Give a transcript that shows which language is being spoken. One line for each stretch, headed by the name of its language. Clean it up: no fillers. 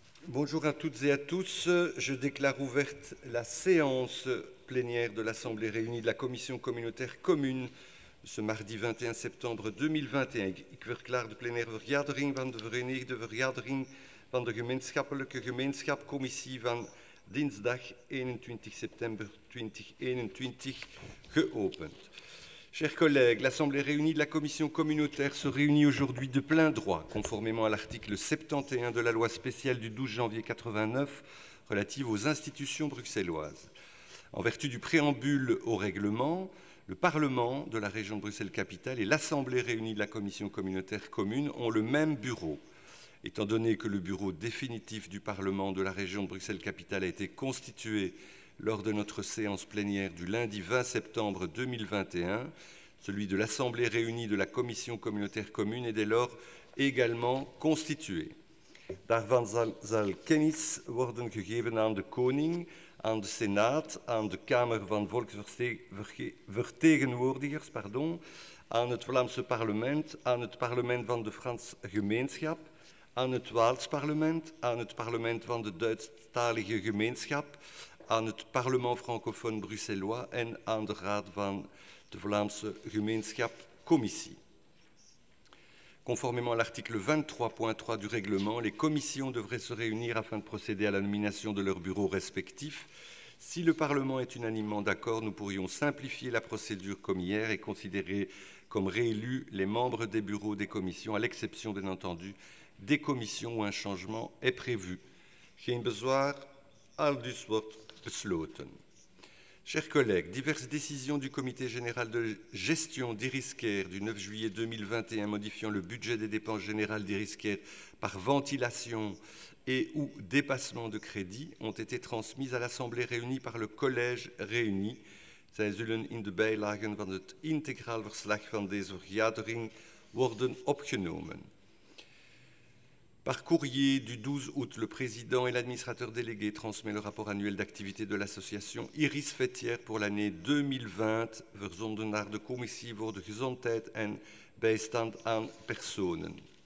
French: Bonjour à toutes et à tous. Je déclare ouverte la séance plénière de l'Assemblée réunie de la Commission communautaire commune ce mardi 21 septembre 2021.
Dutch: Ik verklaar de plenaire vergadering van de verenigde vergadering van de gemeenschappelijke gemeenschapcommissie van dinsdag 21 septembre 2021 geopend.
French: Chers collègues, l'Assemblée réunie de la Commission communautaire se réunit aujourd'hui de plein droit, conformément à l'article 71 de la loi spéciale du 12 janvier 89 relative aux institutions bruxelloises. En vertu du préambule au règlement, le Parlement de la région de Bruxelles-Capitale et l'Assemblée réunie de la Commission communautaire commune ont le même bureau. Étant donné que le bureau définitif du Parlement de la région de Bruxelles-Capitale a été constitué lors de notre séance plénière du lundi 20 septembre 2021, celui de l'Assemblée réunie de la Commission communautaire commune est dès lors également constitué.
Dutch: Daarvan zal kennis worden gegeven aan de Koning, aan de Senaat, aan de Kamer van Volksvertegenwoordigers, aan het Vlaamse parlement, aan het parlement van de Franse gemeenschap, aan het Waals parlement, aan het parlement van de Duitsstalige gemeenschap, aan het parlement francophone bruxellois en aan de raad van de Vlaamse gemeenschapcommissie.
French: Conformément à l'article 23.3 du règlement, les commissions devraient se réunir afin de procéder à la nomination de leurs bureaux respectifs. Si le Parlement est unanimement d'accord, nous pourrions simplifier la procédure comme hier et considérer comme réélus les membres des bureaux des commissions, à l'exception, bien entendu, des commissions où un changement est prévu.
Dutch: Geen bezwaar, aldus wordt besloten.
French: Chers collègues, diverses décisions du Comité général de gestion des risquaires du 9 juillet 2021 modifiant le budget des dépenses générales des risquaires par ventilation et ou dépassement de crédit ont été transmises à l'Assemblée réunie par le Collège réuni.
Dutch: Zij zullen in de bijlagen van het integraal verslag van deze vergadering worden opgenomen.
French: Par courrier du 12 août, le président et l'administrateur délégué transmet le rapport annuel d'activité de l'association Iris Fêtière pour l'année 2020,
Dutch: verzonden naar de Commissie voor de Gezondheid en Bijstand aan Personen.